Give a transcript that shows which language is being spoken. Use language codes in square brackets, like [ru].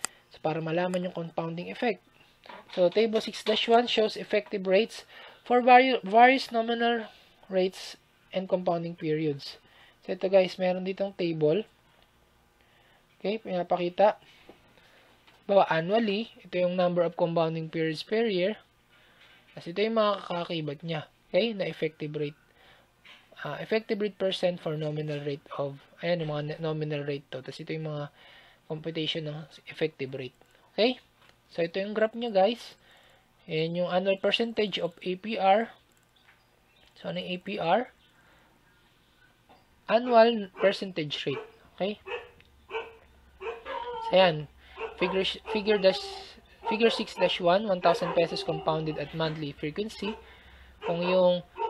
[en] So, [tl] para malaman yung compounding effect. [en] So, table 6-1 shows effective rates for various nominal rates and compounding periods. [tl] So, ito guys, meron ditong table. Okay, pinapakita. Bawa, annually, ito yung number of compounding periods per year. Kasi ito yung mga kakakibat niya. Okay, na effective rate. [en] Effective rate percent for nominal rate of, [tl] ayan, yung mga nominal rate to. Tapos ito yung mga computation ng effective rate. Okay, so ito yung graph niya guys. Ayan yung annual percentage of APR. So, ano yung APR? [en] Annual percentage rate. Okay? So, ayan. Figure 6-1, 1,000 pesos compounded at monthly frequency. Kung yung